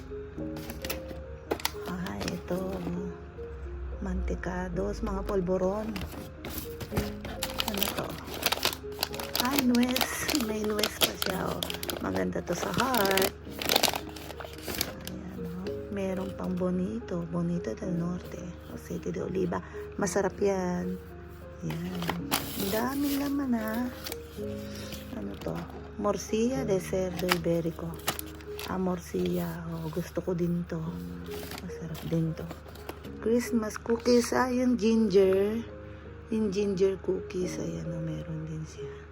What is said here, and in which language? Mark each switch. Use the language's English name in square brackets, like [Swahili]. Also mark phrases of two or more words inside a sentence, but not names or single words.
[Filipino] Ito. Mantikados, mga polvoron. Ano to? Nuez. May nuez pa siya, Maganda to sa heart. Ayan, meron pang [Spanish] bonito del norte. Aceite de oliva. [Filipino] Masarap yan. Ayan. Ang daming laman, Ano to? [Spanish] Morcilla de cerdo iberico. [Filipino] Morcilla. Gusto ko din to. Masarap din to. [English] Christmas cookies. [Filipino] Yung ginger. Yung [English] ginger cookies. [Filipino] Ayan, meron din siya.